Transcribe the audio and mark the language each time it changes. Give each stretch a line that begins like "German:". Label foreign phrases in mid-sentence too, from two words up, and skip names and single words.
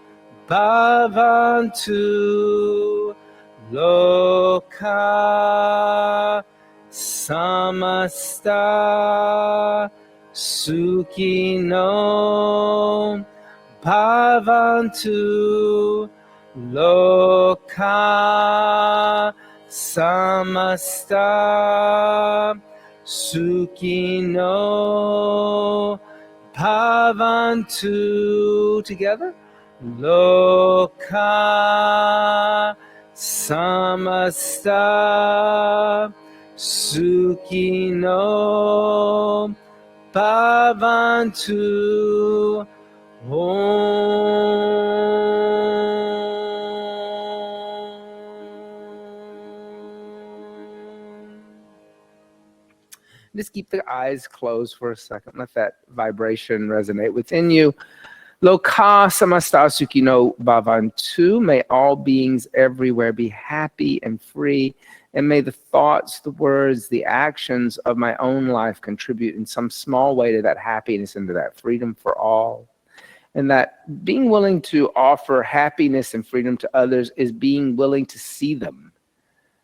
Sanskrit: Bhavantu, Loka samasta Sukino Bhavantu, Loka samasta Sukino Bhavantu.
English: Together.
Sanskrit: Loka samasta Sukino Bhavantu.
English: Just keep the eyes closed for a second. Let that vibration resonate within you.
Sanskrit: Loka samasta sukino bhavantu.
English: May all beings everywhere be happy and free. And may the thoughts, the words, the actions of my own life contribute in some small way to that happiness and to that freedom for all. And that being willing to offer happiness and freedom to others is being willing to see them, right?